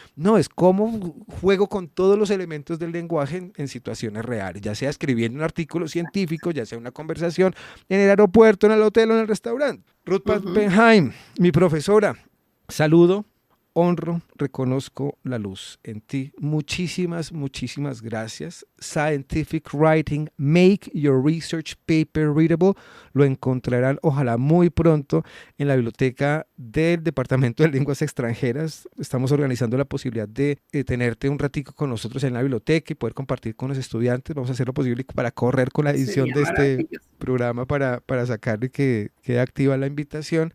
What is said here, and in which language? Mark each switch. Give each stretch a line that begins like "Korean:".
Spanish: No, es cómo juego con todos los elementos del lenguaje en situaciones reales, ya sea escribiendo un artículo científico, ya sea una conversación en el aeropuerto, en el hotel o en el restaurante. Ruth Pappenheim, mi profesora, saludo, honro, reconozco la luz en ti. Muchísimas, muchísimas gracias.
English: Scientific Writing, make your research paper readable.
Spanish: Lo encontrarán, ojalá muy pronto, en la biblioteca del Departamento de Lenguas Extranjeras. Estamos organizando la posibilidad de tenerte un ratico con nosotros en la biblioteca y poder compartir con los estudiantes. Vamos a hacer lo posible para correr con la edición de este programa para sacarle que quede activa la invitación.